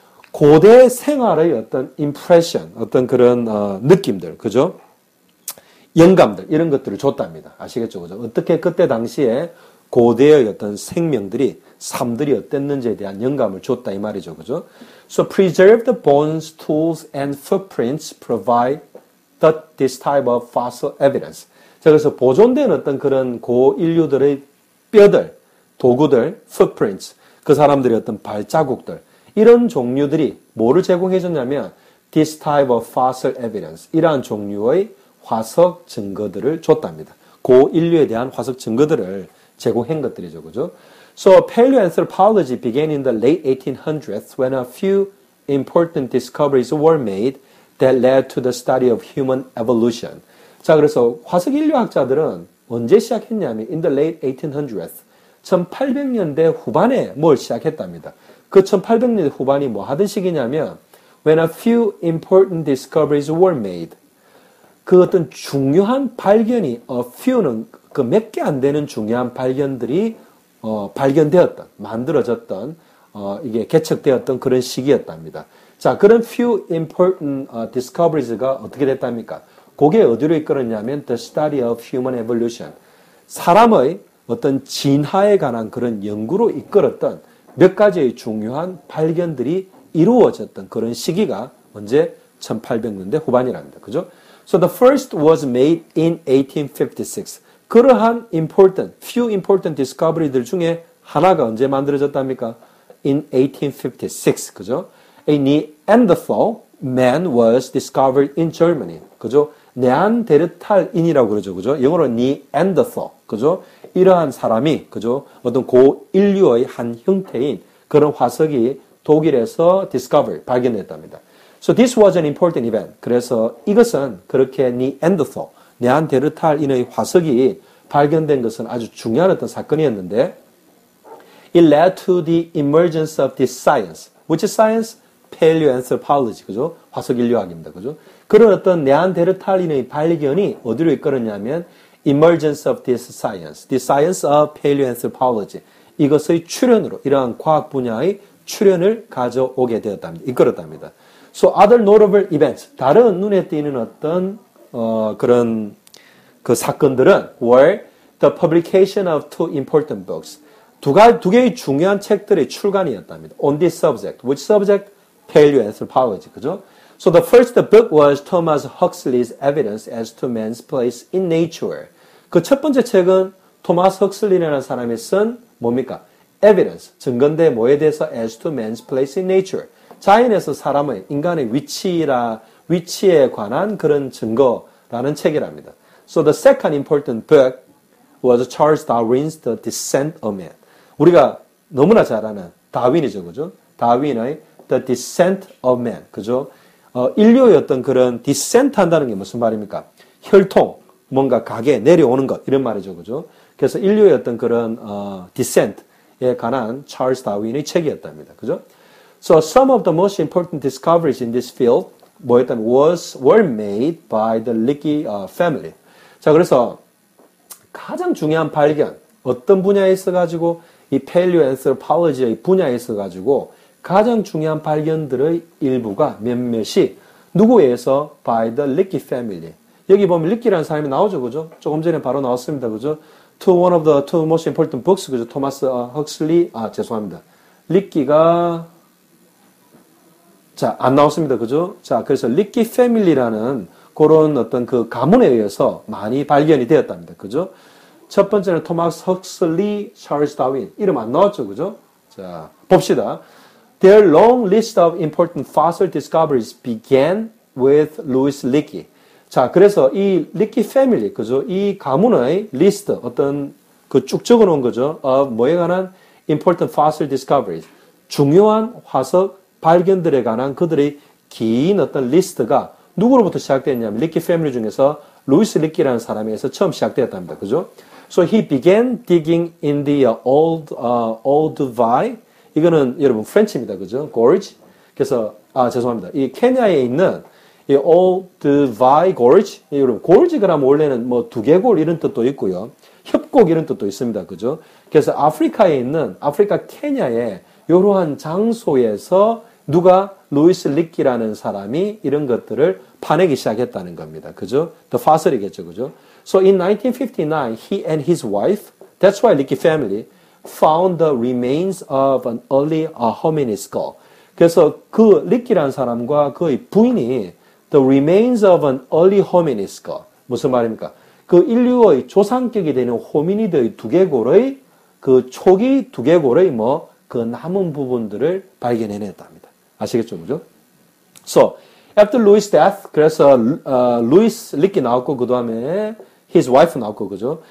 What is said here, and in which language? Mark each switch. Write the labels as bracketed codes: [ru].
[ko] 고대 생활의 어떤 impression, 어떤 그런 느낌들, 그죠? 영감들 이런 것들을 줬답니다. 아시겠죠, 그죠? 어떻게 그때 당시에 고대의 어떤 생명들이 삶들이 어땠는지에 대한 영감을 줬다 이 말이죠, 그죠? [en] So preserved bones, tools, and footprints provide this type of fossil evidence. [ko] 자, 그래서 보존된 어떤 그런 고인류들의 뼈들, 도구들, footprints, 그 사람들의 어떤 발자국들, 이런 종류들이 뭐를 제공해 줬냐면 [en] this type of fossil evidence, [ko] 이러한 종류의 화석 증거들을 줬답니다. 고인류에 대한 화석 증거들을 제공한 것들이죠, 그죠? [en] So paleoanthropology began in the late 1800s when a few important discoveries were made that led to the study of human evolution. [ko] 자, 그래서 화석 인류학자들은 언제 시작했냐면 [en] in the late 1800s, [ko] 1800년대 후반에 뭘 시작했답니다. 그 1800년대 후반이 뭐 하던 시기냐면 [en] when a few important discoveries were made. [ko] 그 어떤 중요한 발견이 a few는 그 몇 개 안 되는 중요한 발견들이 발견되었던, 만들어졌던, 이게 개척되었던 그런 시기였답니다. 자, 그런 [en] few important discoveries [ko] 가 어떻게 됐답니까? 그게 어디로 이끌었냐면 [en] the study of human evolution. [ko] 사람의 어떤 진화에 관한 그런 연구로 이끌었던 몇 가지의 중요한 발견들이 이루어졌던 그런 시기가 언제? 1800년대 후반이랍니다. 그죠? [en] So the first was made in 1856. [ko] 그러한 few important discovery들 중에 하나가 언제 만들어졌답니까? [en] In 1856. [ko] 그죠? [en] A Neanderthal man was discovered in Germany. [ko] 그죠? 네안데르탈인이라고 그러죠. 그죠? 영어로 Neanderthal. 그죠? 이러한 사람이, 그죠? 어떤 고인류의 한 형태인 그런 화석이 독일에서 발견됐답니다. [en] So this was an important event. [ko] 그래서 이것은 그렇게 네안데르탈인의 화석이 발견된 것은 아주 중요한 어떤 사건이었는데 [en] it led to the emergence of this science. Which science? paleoanthropology. [ko] 그죠? 화석 인류학입니다. 그죠? 그런 어떤 네안데르탈인의 발견이 어디로 이끌었냐면 [en] emergence of this science. The science of paleoanthropology. [ko] 이것의 출현으로 이러한 과학 분야의 출현을 가져오게 되었답니다. 이끌었답니다. [en] So other notable events. [ko] 다른 눈에 띄는 어떤 그런 그 사건들은 [en] were the publication of two important books. [ko] 두 개의 중요한 책들의 출간이었답니다. [en] On this subject. Which subject? Paleoanthropology. [ko] 그죠? [en] So the first book was Thomas Huxley's Evidence as to Man's Place in Nature. [ko] 그 첫 번째 책은 토마스 헉슬리라는 사람이 쓴 뭡니까? Evidence. 증거인데 뭐에 대해서 [en] as to man's place in nature. [ko] 자연에서 사람의, 인간의 위치에 관한 그런 증거라는 책이랍니다. [en] So the second important book was Charles Darwin's The Descent of Man. [ko] 우리가 너무나 잘 아는 다윈이죠, 그죠? 다윈의 The Descent of Man, 그죠? 인류의 어떤 그런 descent 한다는 게 무슨 말입니까? 혈통, 뭔가 가게, 내려오는 것, 이런 말이죠, 그죠? 그래서 인류의 어떤 그런, descent에 관한 찰스 다윈의 책이었답니다, 그죠? [en] So some of the most important discoveries in this field, were made by the Leakey family. [ko] 자, 그래서 가장 중요한 발견, 어떤 분야에 있어가지고, 이 paleoanthropology의 분야에 있어가지고, 가장 중요한 발견들의 일부가 몇몇이 누구에 의해서 [en] by the Leakey family. [ko] 여기 보면 리키라는 사람이 나오죠, 그죠? 조금 전에 바로 나왔습니다, 그죠? [en] To one of the two most important books, [ko] 그죠? 토마스 헉슬리, 죄송합니다. 리키가, 자, 안 나왔습니다, 그죠? 자, 그래서 리키 패밀리라는 그런 어떤 그 가문에 의해서 많이 발견이 되었답니다, 그죠? 첫 번째는 토마스 헉슬리, 찰스 다윈. 이름 안 나왔죠, 그죠? 자, 봅시다. [en] Their long list of important fossil discoveries began with Louis Leakey. [ko] 자, 그래서 이 리키 패밀리, 그죠? 이 가문의 리스트, 어떤 그 쭉 적어 놓은 거죠. 뭐에 관한 [en] important fossil discoveries. [ko] 중요한 화석 발견들에 관한 그들의 긴 어떤 리스트가 누구로부터 시작됐냐면 리키 패밀리 중에서 루이스 리키라는 사람에 의해서 처음 시작되었답니다. 그죠? [en] So he began digging in the old Vai. [ko] 이거는 여러분 프렌치입니다. 그죠? Gorge. 그래서 죄송합니다. 이 케냐에 있는 이 Old Vai Gorge. 여러분 골지 그러면 원래는 뭐 두개골 이런 뜻도 있고요. 협곡 이런 뜻도 있습니다. 그죠? 그래서 아프리카에 있는 아프리카 케냐의 이러한 장소에서 누가 루이스 리키라는 사람이 이런 것들을 파내기 시작했다는 겁니다. 그죠? The fossil이겠죠. 그죠? [en] So in 1959, he and his wife, that's why Leakey family, found the remains of an early hominid skull. [ko] 그래서 그 리키라는 사람과 그의 부인이 [en] the remains of an early hominid skull. [ko] 무슨 말입니까? 그 인류의 조상격이 되는 호미니드의 두개골의 그 초기 두개골의 그 남은 부분들을 발견해냈답니다. 아시겠죠? 그죠? [en] So, after Louis' death, [ko] 그래서 루이스 리키 나왔고 그 다음에 [en] his wife [ko] 나왔고 그죠?